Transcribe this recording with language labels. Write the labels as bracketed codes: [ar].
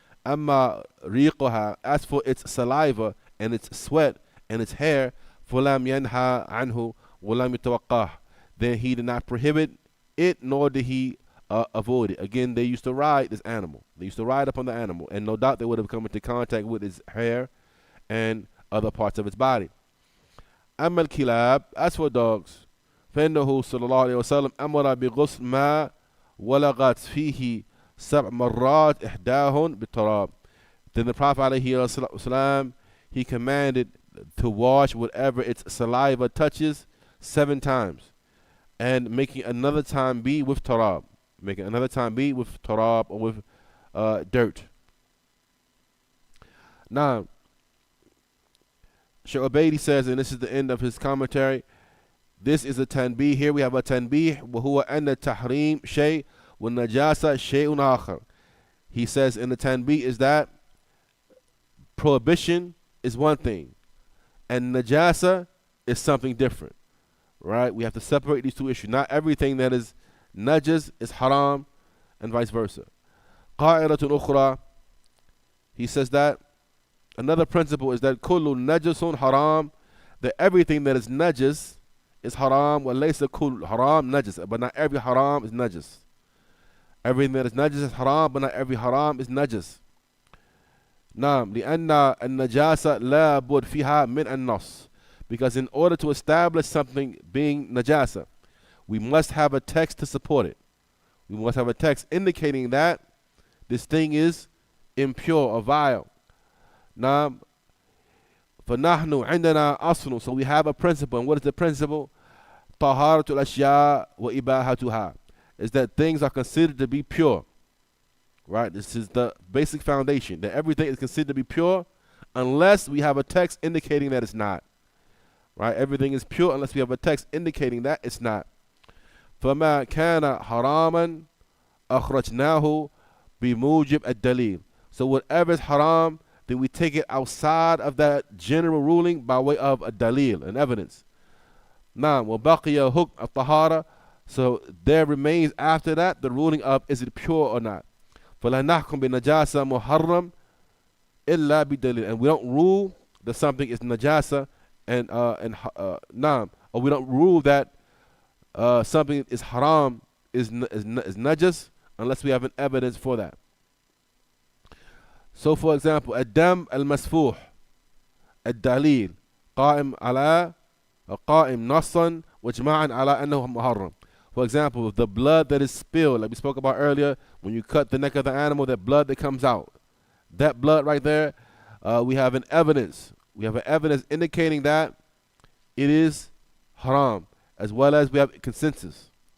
[en] Amma riqaha, as for its saliva and its sweat and its hair, fulam yanha anhu walam yatawaqqah, then he did not prohibit it, nor did he avoid it. Again, they used to ride this animal. They used to ride upon the animal, and no doubt they would have come into contact with its hair and other parts of its body. [ar] Amma al-kilab, as for dogs, فإنه صلى الله عليه وسلم أمر بغسل ما ولغت فيه 7 مرات إحداهن بالتراب. [en] Then the Prophet عليه الصلاة, he commanded to wash whatever its saliva touches 7 times, and making another time be with tarab. Making another time be with tarab, or with dirt. Now, Shaykh Ubaidi says, and this is the end of his commentary, this is a tanbih. [ar] Here we have a tanbih. وَهُوَ أَنَّ التَّحْرِيمِ شَيْءٌ وَالنَّجَاسَ شَيْءٌ آخَرٌ. [en] He says in the tanbih is that prohibition is one thing, and najasa is something different. Right? We have to separate these two issues. Not everything that is najas is haram, and vice versa. [ar] قَاعِدَةٌ أُخْرَى. [en] He says that another principle is that kullu najasun haram, that everything that is najas is haram, wa laysa kull haram najas, but not every haram is najas. Everything that is najas is haram, but not every haram is najas. [ar] Naam, لأن النجاسة لا بد فيها من النص. [en] Because in order to establish something being najasa, we must have a text to support it. We must have a text indicating that this thing is impure or vile. [ar] Naam, فَنَحْنُ عِنْدَنَا أَصْلٌ. [en] So we have a principle. And what is the principle? [ar] طَهَارَةُ الْأَشْيَاءِ وَإِبَاحَتُهَا. [en] Is that things are considered to be pure. Right? This is the basic foundation, that everything is considered to be pure unless we have a text indicating that it's not. Right? Everything is pure unless we have a text indicating that it's not. [ar] فَمَا كَانَ حَرَامًا أَخْرَجْنَاهُ بِمُوجِبْ الدَّلِيلِ. [en] So whatever is haram, then we take it outside of that general ruling by way of a dalil, an evidence. Naam, وَبَقِيَ حُكْمُ الطَّهَارَةِ. So there remains after that the ruling of is it pure or not. [ar] فَلَا نَحْكُمْ بِنَجَاسَةٍ مُحَرَّمٍ إِلَّا بِدَلِيلٍ. [en] And we don't rule that something is najasa and naam, or we don't rule that something is haram is najas unless we have an evidence for that. [ar] So for example, الدم المسفوح الدليل قائم على قائم نصا وإجماعا على أنه محرم. [en] For example, the blood that is spilled, like we spoke about earlier, when you cut the neck of the animal, that blood that comes out, that blood right there, we have an evidence. We have an evidence indicating that it is haram, as well as we have consensus.